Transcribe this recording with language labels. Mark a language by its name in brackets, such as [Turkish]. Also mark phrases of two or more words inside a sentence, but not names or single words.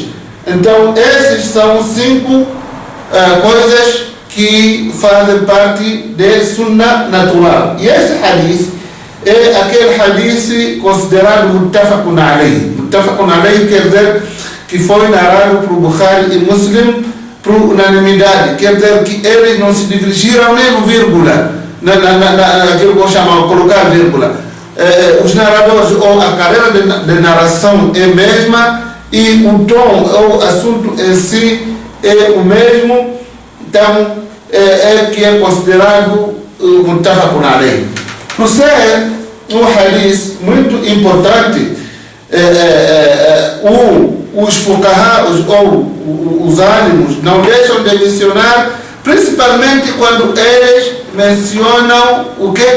[Portuguese] Então esses são cinco coisas que fazem parte de sunna natural. E esse hadith é aquele hadith considerado [Arabic] متفق عليه. متفق عليه [Portuguese] quer dizer que foi narrado por Bukhari e Muslim por unanimidade. Quer dizer que eles não se divergiram nem no vírgula, naquilo que eu chamo colocar vírgula. Os narradores, ou a carreira de narração é a mesma, e o tom ou o assunto em si é o mesmo. Então é que é considerado [Arabic] متفق عليه. [Portuguese] Por ser um hadith muito importante, os fuqahas ou os ânimos não deixam de mencionar, principalmente quando eles mencionam o que?